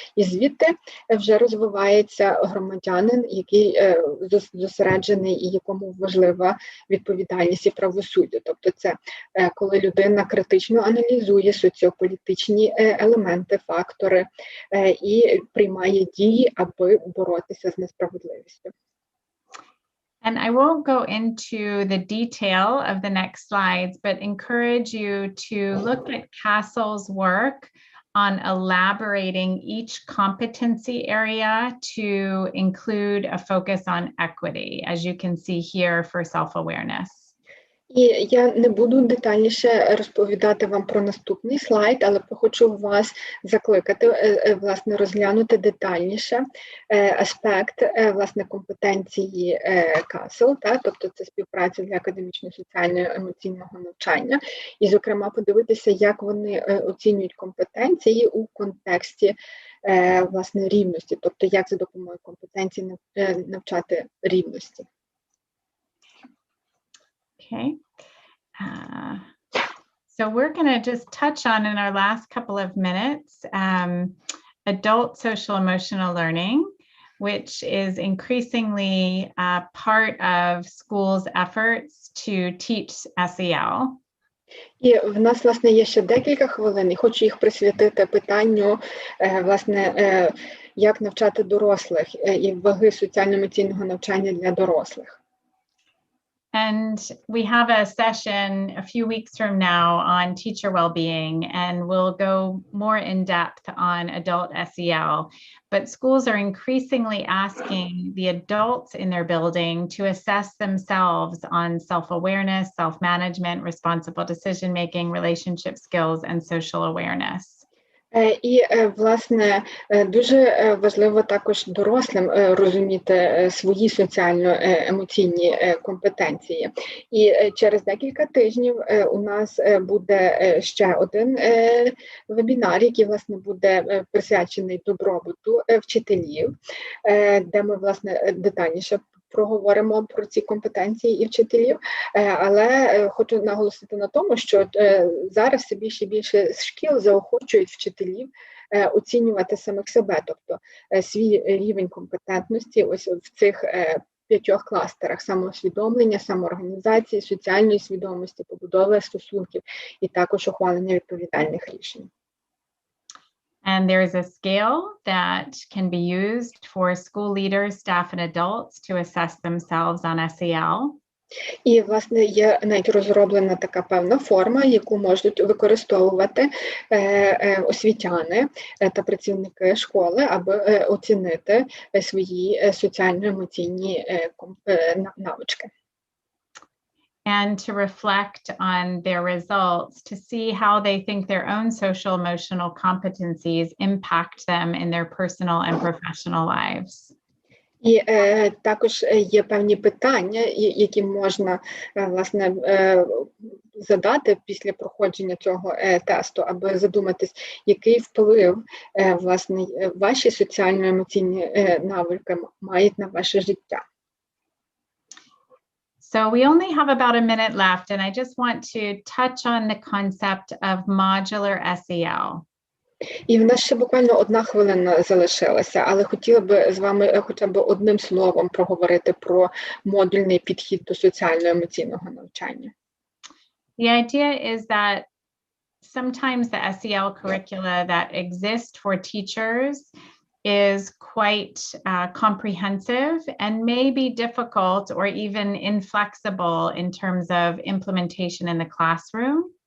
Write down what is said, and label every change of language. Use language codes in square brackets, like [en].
[uk] І звідти вже розвивається громадянин, який зосереджений і якому важлива відповідальність і правосуддя. Тобто це коли людина критично аналізує соціополітичні елементи, фактори і приймає дії, аби боротися з несправедливістю. [en] And I won't go into the detail of the next slides, but encourage you to look at Castle's work on elaborating each competency area to include a focus on equity, as you can see here for self-awareness. [uk] І я не буду детальніше розповідати вам про наступний слайд, але хочу вас закликати, власне, розглянути детальніше аспект, власне, компетенції Castle, так? Тобто це співпраця для академічного соціально-емоційного навчання, і, зокрема, подивитися, як вони оцінюють компетенції у контексті, власне, рівності, тобто як за допомогою компетенцій навчати рівності. [en] Okay, so we're going to just touch on in our last couple of minutes adult social emotional learning, which is increasingly part of schools' efforts to teach SEL. [uk] І в нас, власне, є ще декілька хвилин, і хочу їх присвятити питанню, власне, як навчати дорослих і ваги соціально-емоційного навчання для дорослих. [en] And we have a session a few weeks from now on teacher well-being, and we'll go more in depth on adult SEL. But schools are increasingly asking the adults in their building to assess themselves on self-awareness, self-management, responsible decision-making, relationship skills, and social awareness. [uk] І, власне, дуже важливо також дорослим розуміти свої соціально-емоційні компетенції. І через декілька тижнів у нас буде ще один вебінар, який, власне, буде присвячений добробуту вчителів, де ми, власне, детальніше проговоримо про ці компетенції і вчителів, але хочу наголосити на тому, що зараз все більше і більше шкіл заохочують вчителів оцінювати самих себе, тобто свій рівень компетентності ось в цих 5 кластерах: самоусвідомлення, самоорганізації, соціальної свідомості, побудови стосунків і також ухвалення відповідальних рішень. [en] And there is a scale that can be used for school leaders, staff, and adults to assess themselves on SEL. [uk] І, власне, є навіть розроблена така певна форма, яку можуть використовувати освітяни та працівники школи, аби оцінити свої соціально-емоційні навички. [en] And to reflect on their results, to see how they think their own social emotional competencies impact them in their personal and professional lives. [uk] І також є певні питання, які можна, власне, задати після проходження цього тесту, аби задуматись, який вплив, власне, ваші соціально-емоційні навики мають на ваше життя. [en] So we only have about a minute left, and I just want to touch on the concept of modular SEL. [uk] І в нас ще буквально 1 хвилина залишилася, але хотіла би з вами хоча б одним словом проговорити про модульний підхід до соціально-емоційного навчання. [en] The idea is that sometimes the SEL curricula that exist for teachers is quite comprehensive and may be difficult or even inflexible in terms of implementation in the classroom.